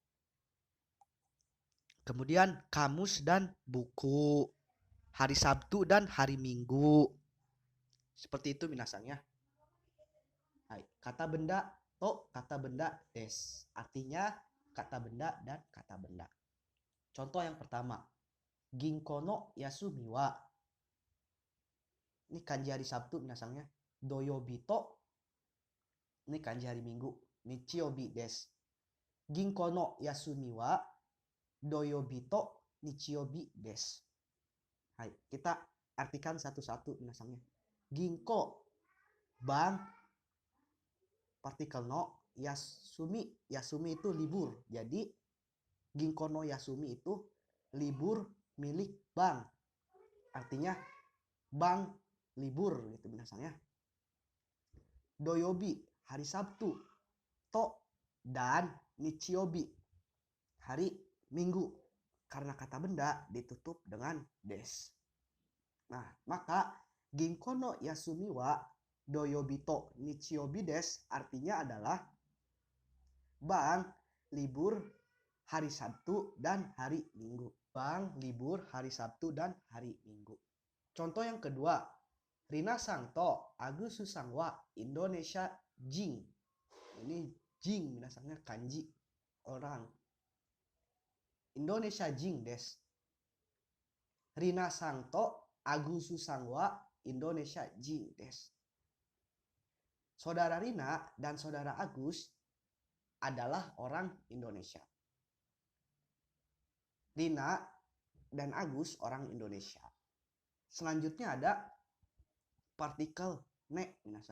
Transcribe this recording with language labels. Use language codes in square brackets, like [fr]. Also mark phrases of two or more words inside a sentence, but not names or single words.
[id] Kemudian kamus dan buku. Hari Sabtu dan hari Minggu. Seperti itu minasangnya. Hai, kata benda to, kata benda des. Artinya kata benda dan kata benda. Contoh yang pertama, [ja] 銀行の休みは. [id] Ini kanji hari Sabtu minasangnya. [ja] 土曜日と [id] Ini kanji hari Minggu. [ja] 日曜日です。銀行の休みは土曜日と日曜日です. [id] Hai, kita artikan satu-satu minasangnya. Ginko, bank, partikel no, yasumi, yasumi itu libur. Jadi ginko no yasumi itu libur milik bank. Artinya bank libur gitu minasangnya. Doyobi, hari Sabtu. To, dan nichiobi, hari Minggu. Karena kata benda ditutup dengan des. Nah, maka [ja] 銀行の休みは土曜日と日曜日です [id] artinya adalah bank libur hari Sabtu dan hari Minggu. Bank libur hari Sabtu dan hari Minggu. Contoh yang kedua, [ja] リナさんとアグスさんはインドネシア人. [id] Ini jing minasangnya kanji orang. [ja] インドネシア人です。リナさんとアグスさんはインドネシア人です. [id] Saudara Rina dan saudara Agus adalah orang Indonesia. Rina dan Agus orang Indonesia. Selanjutnya ada partikel ne minasan.